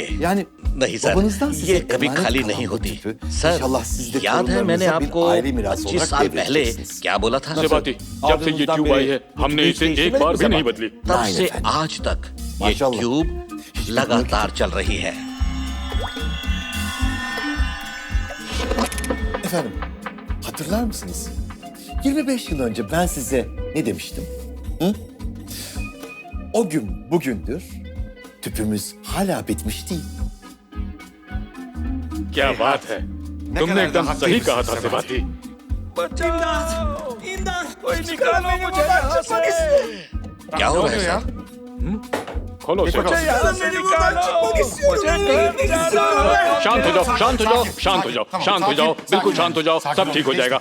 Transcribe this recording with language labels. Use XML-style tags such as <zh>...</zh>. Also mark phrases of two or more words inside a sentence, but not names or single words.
<hi>नहीं सर, ये कभी खाली नहीं होती। सर, याद है मैंने आपको 25 साल पहले क्या बोला था? सेबाती, जब से ये ट्यूब आई है हमने इसे एक बार भी नहीं बदली। तब से आज तक ये ट्यूब लगातार चल रही है।</hi> <tr>Efendim, hatırlar mısınız? 25 yıl önce ben size ne demiştim? Hı? O gün bugündür, tüpümüz hala bitmiş değil.</tr> <hi>क्या बात है, तुमने एकदम सही कहा था सेबाती। क्या हो रहा है सर? खोलो इसे। शांत हो जाओ, शांत हो जाओ, शांत हो जाओ, शांत हो जाओ, बिल्कुल शांत हो जाओ, सब ठीक हो जाएगा।</hi>